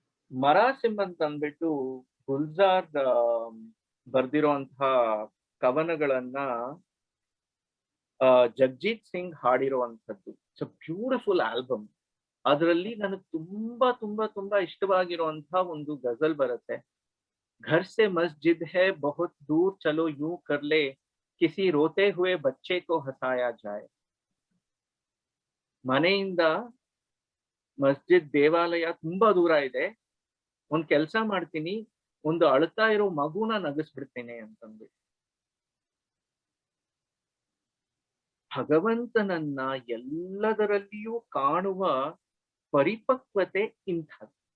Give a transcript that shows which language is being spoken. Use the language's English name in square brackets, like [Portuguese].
[Kannada] ಮರಾಸಿಮ್ ಅಂತ ಅಂದ್ಬಿಟ್ಟು Gulzar ಬರ್ದಿರೋಂತಹ ಕವನಗಳನ್ನ Jagjit Singh ಹಾಡಿರುವಂಥದ್ದು. [English] It's a beautiful album. [Kannada] ಅದರಲ್ಲಿ ನನಗೆ ತುಂಬಾ ಇಷ್ಟವಾಗಿರುವಂತಹ ಒಂದು ಗಜಲ್ ಬರುತ್ತೆ. [Hindi] घर से मस्जिद है बहुत दूर चलो यूं कर ले किसी रोते हुए बच्चे को हंसाया जाए. [Kannada] ಮನೆಯಿಂದ ಮಸ್ಜಿದ್ ದೇವಾಲಯ ತುಂಬಾ ದೂರ ಇದೆ, ಒಂದ್ ಕೆಲ್ಸ ಮಾಡ್ತೀನಿ, ಒಂದು ಅಳ್ತಾ ಇರೋ ಮಗುನ ನಗಿಸ್ಬಿಡ್ತೇನೆ ಅಂತಂದು. ಭಗವಂತನನ್ನ ಎಲ್ಲದರಲ್ಲಿಯೂ ಕಾಣುವ ಪರಿಪಕ್ವತೆ ಇಂಥದ್ದು.